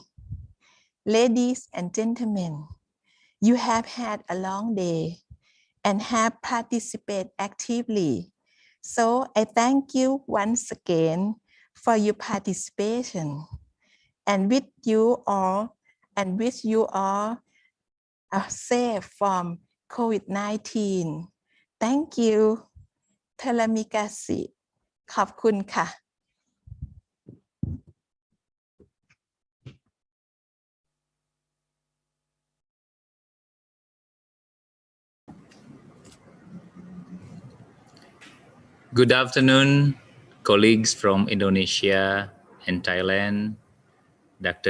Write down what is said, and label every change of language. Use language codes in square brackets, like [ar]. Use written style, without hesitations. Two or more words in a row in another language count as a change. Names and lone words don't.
[en] Ladies and gentlemen, you have had a long day and have participated actively. So I thank you once again for your participation and wish you all are safe from COVID-19. Thank you. [ms] Terima kasih. [th] ขอบคุณค่ะ [en] Good afternoon, colleagues from Indonesia and Thailand, Dr.